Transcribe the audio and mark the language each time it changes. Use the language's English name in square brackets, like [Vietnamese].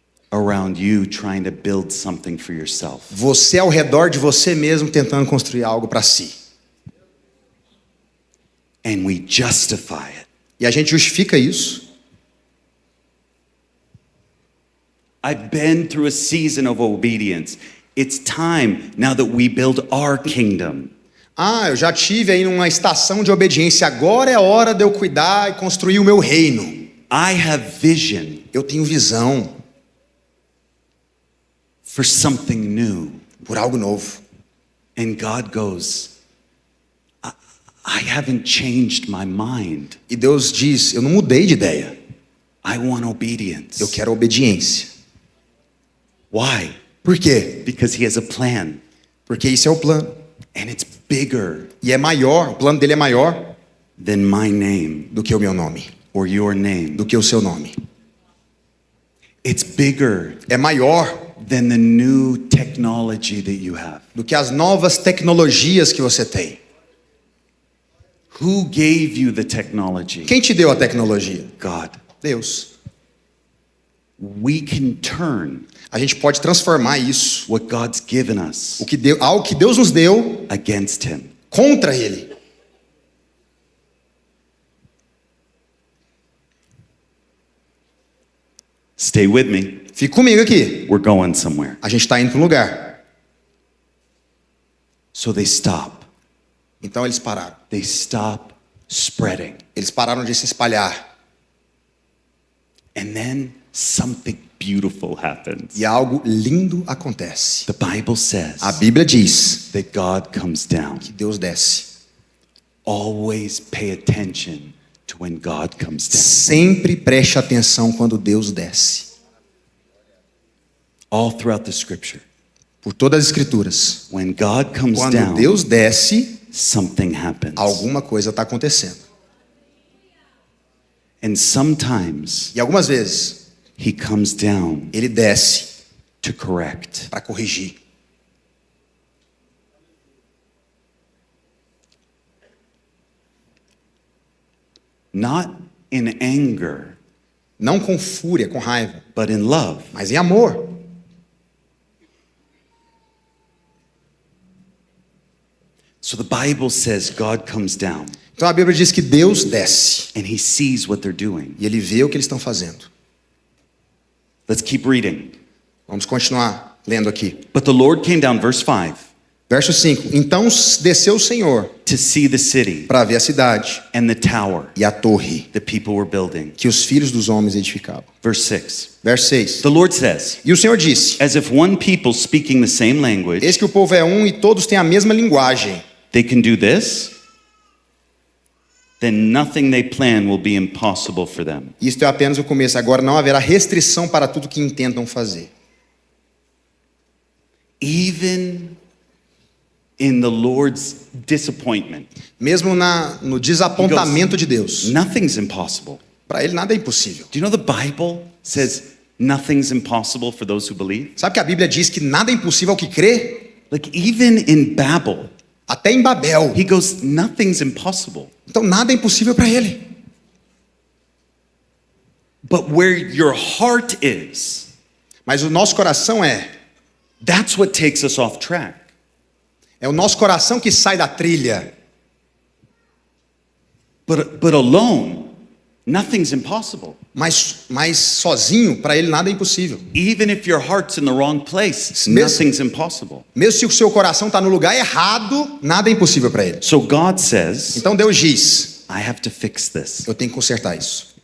[English] around you trying to build something for yourself. [Portuguese] você ao redor de você mesmo tentando construir algo para si. [English] And we justify it. [Portuguese] E a gente justifica isso. [English] I've been through a season of obedience. It's time now that we build our kingdom. [Portuguese] Eu já tive aí numa estação de obediência. Agora é a hora de eu cuidar e construir o meu reino. [English] I have vision [Portuguese] Eu tenho visão [English] for something new. [Portuguese] por algo novo. [English] And God goes, I haven't changed my mind. [Portuguese] E Deus diz: eu não mudei de ideia. [English] I want obedience. [Portuguese] Eu quero obediência. [English] Why? [Portuguese] Por quê? [English] Because he has a plan. [Portuguese] Porque isso é o plano. [English] And it's bigger [Portuguese] E é maior, o plano dele é maior [English] than my name [Portuguese] do que o meu nome, [English] or your name. [Portuguese] do que o seu nome. [English] It's bigger [Portuguese] É maior [English] than the new technology that you have. [Portuguese] do que as novas tecnologias que você tem. [English] Who gave you the technology? [Portuguese] Quem te deu a tecnologia? [English] God. [Portuguese] Deus. [English] We can turn [Portuguese] A gente pode transformar isso, [English] what God's given us [Portuguese] algo que Deus nos deu, [English] against him. [Portuguese] contra Ele. [English] Stay with me. [Portuguese] Fique comigo aqui. [English] We're going somewhere. [Portuguese] A gente está indo para um lugar. [English] So they stop. [Portuguese] Então eles pararam. [English] They stop spreading. [Portuguese] Eles pararam de se espalhar. [English] And then something beautiful happens. [Portuguese] E algo lindo acontece. [English] The Bible says [Portuguese] A Bíblia diz [English] that God comes down. [Portuguese] que Deus desce. [English] Always pay attention to when God comes down. [Portuguese] Sempre preste atenção quando Deus desce. [English] All throughout the scripture. [Portuguese] Por todas as escrituras. [English] When God comes [Portuguese] Quando [English] down, [Portuguese] Deus desce, [English] something happens. [Portuguese] alguma coisa está acontecendo. [English] And sometimes [Portuguese] E algumas vezes, [English] he comes down [Portuguese] ele desce [English] to correct. [Portuguese] para corrigir. [English] Not in anger, [Portuguese] Não com fúria, com raiva, [English] but in love. [Portuguese] mas em amor. [English] So the Bible says God comes down [Portuguese] Então a Bíblia diz que Deus desce [English] and he sees what they're doing. [Portuguese] e ele vê o que eles estão fazendo. [English] Let's keep reading. [Portuguese] Vamos continuar lendo aqui. [English] But the Lord came down, verse 5, [Portuguese] Verso 5. Então desceu o Senhor [English] to see the city [Portuguese] para ver a cidade [English] and the tower [Portuguese] e a torre [English] the people were building. [Portuguese] que os filhos dos homens edificavam. [English] Verse 6. [Portuguese] Verso 6. [English] The Lord says, [Portuguese] E o Senhor disse: [English] as if one people speaking the same language, [Portuguese] Eis que o povo é um e todos têm a mesma linguagem. [English] they can do this, then nothing they plan will be impossible for them. [Portuguese] Isto é apenas o começo. Agora não haverá restrição para tudo que intentam fazer. [English] Even in the Lord's disappointment, [Portuguese] Mesmo no desapontamento de Deus. [English] nothing's impossible. [Portuguese] Para ele nada é impossível. [English] Do you know the Bible says nothing's impossible for those who believe? [Portuguese] Sabe que a Bíblia diz que nada é impossível ao que crê? [English] Like even in Babel, [Portuguese] Até em Babel. [English] he goes, nothing's impossible. [Portuguese] Então nada é impossível para ele. [English] But where your heart is, [Portuguese] Mas o nosso coração [English] that's what takes us off track. [Portuguese] é o nosso coração que sai da trilha. [English] But alone, nothing's impossible. [Portuguese] Mas sozinho, para ele nada é impossível. [English] Even if your heart's in the wrong place, [Portuguese] Mesmo- [English] nothing's impossible. [Portuguese] Mesmo se o seu coração está no lugar errado, nada é impossível para ele. [English] So God says, [Portuguese] Então Deus diz: [English] I have to fix this. [Portuguese] eu tenho que consertar isso.